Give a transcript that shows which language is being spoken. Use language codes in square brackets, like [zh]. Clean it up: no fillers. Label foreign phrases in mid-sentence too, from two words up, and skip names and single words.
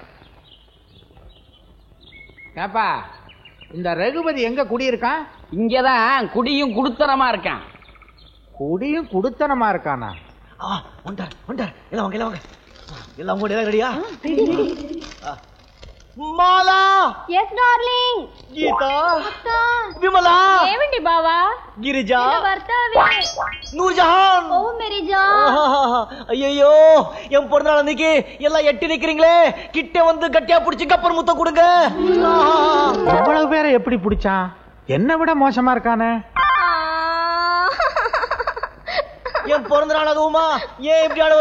[ta] ஏப்பா இந்த ரகுபதி எங்க குடியிருக்கான்? இங்கதான் குடியும் குடுத்தனமா இருக்கான். குடியும் குடுத்தனமா இருக்கானா? வந்தார். எல்லாம் வாங்க. எல்லாம் கூட ரெடியா? [te] మాలా [en] yes darling [te] గీత అత్త విమలా ఏమండి బావా గిరిజా భర్తవే [ta] நூர்ஜஹான் [hi] ओ मेरी जान [ta] ஐயோ என் பிறந்தநாள் அன்னைக்கு எல்லாம் எட்டி நிக்கிறீங்களே கிட்ட வந்து கட்டியா புடிச்சு கப்பர் முத்தம் கொடுங்க. எவ்வளவு பேரை எப்படி பிடிச்சான்? என்ன விட மோசமா இருக்கானே. என் பிறந்த நாள் அதுவுமா ஏன் இப்படி ஆடுவர?